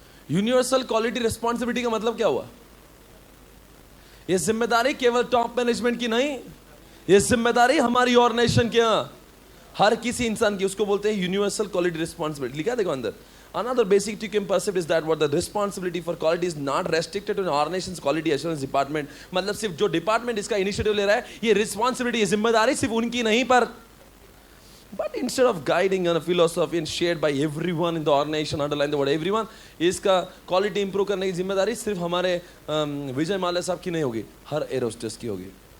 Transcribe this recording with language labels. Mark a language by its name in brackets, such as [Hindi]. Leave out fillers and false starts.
[Hindi] Universal quality responsibility का मतलब क्या हुआ? ये जिम्मेदारी केवल टॉप मैनेजमेंट की नहीं, ये जिम्मेदारी हमारी ऑर्गेनाइजेशन की, हर किसी इंसान की। उसको बोलते हैं यूनिवर्सल क्वालिटी रिस्पॉन्सिबिलिटी। लिखा है देखो अंदर, [English] another basic TQM concept is that what the responsibility for quality is not restricted to an organization's quality assurance department। [Hindi] मतलब सिर्फ जो डिपार्टमेंट इसका इनिशिएटिव ले रहा है, ये रिस्पॉन्सिबिलिटी, ये जिम्मेदारी सिर्फ उनकी नहीं, पर [English] but instead of guiding on a philosophy and shared by everyone in the organization, underline the word everyone, [Hindi] इसका क्वालिटी इंप्रूव करने की जिम्मेदारी सिर्फ हमारे विजय माल्या साहब की नहीं होगी, हर एरोस्टेस की होगी।